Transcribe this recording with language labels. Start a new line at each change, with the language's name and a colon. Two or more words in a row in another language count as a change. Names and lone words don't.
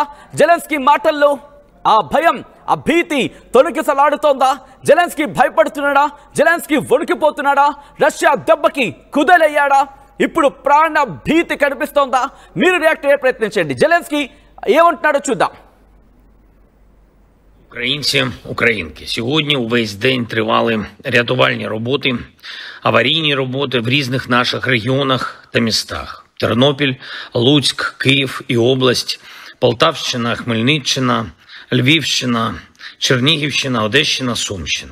Telugu: జెలెన్స్కీ మాటల్లో ఆ భయం, ఆ భీతి తొలగిసలాడుతోందా? జెలెన్స్కీ భయపడుతున్నాడా? జెలెన్స్కీ వణికిపోతున్నాడా? రష్యా దెబ్బకి కుదేలయ్యాడా? ఇప్పుడు ప్రాణ భీతి కనిపిస్తోందా? మీరు రియాక్ట్ అయ్యే ప్రయత్నించండి. జెలెన్స్కీ ఏమంటున్నాడో చూద్దాం.
Ukrainian: Українці, українки, сьогодні увесь день тривали рятувальні роботи, аварійні роботи в різних наших регіонах та містах. Тернопіль, Луцьк, Київ і область, Полтавщина, Хмельниччина, Львівщина, Чернігівщина, Одещина, Сумщина.